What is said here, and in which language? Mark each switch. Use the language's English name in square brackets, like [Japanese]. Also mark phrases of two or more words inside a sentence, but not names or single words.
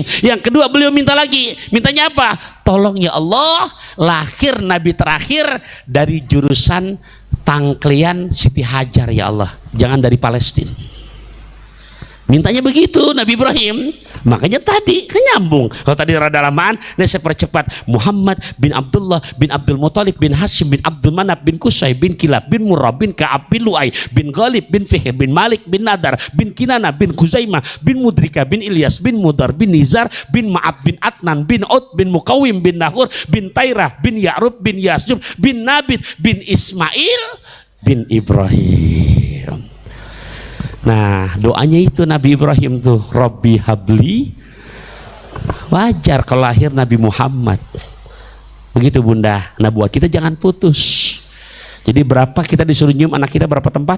[Indonesian] Yang kedua beliau minta lagi, mintanya apa? Tolong [Arabic] يا الله, [Indonesian] lahir nabi terakhir dari jurusan Tangklean Siti Hajar [Arabic] يا الله, [Indonesian] jangan dari Palestina. Mintanya begitu Nabi Ibrahim. Makanya tadi kan nyambung. Kalau tadi rada lamaan, nah saya percepat. Muhammad bin Abdullah bin Abdul Muthalib bin Hashim bin Abdul Manaf bin Qusay bin Kilab bin Murrah bin Ka'ab bin Lu'ay bin Ghalib bin Fihr bin Malik bin Nadar bin Kinana bin Khuzaimah bin Mudrika bin Ilyas bin Mudar bin Nizar bin Ma'ab bin Adnan bin Ud bin Mukawim bin Nahur bin Tairah bin Ya'rub bin Yasjub bin Nabit bin Ismail bin Ibrahim. Nah doanya itu Nabi Ibrahim tuh, [Arabic] رب هب لي. [Indonesian] Wajar kalau lahir Nabi Muhammad. Begitu Bunda. Nah buat kita jangan putus. Jadi berapa kita disuruh nyium anak kita, berapa tempat?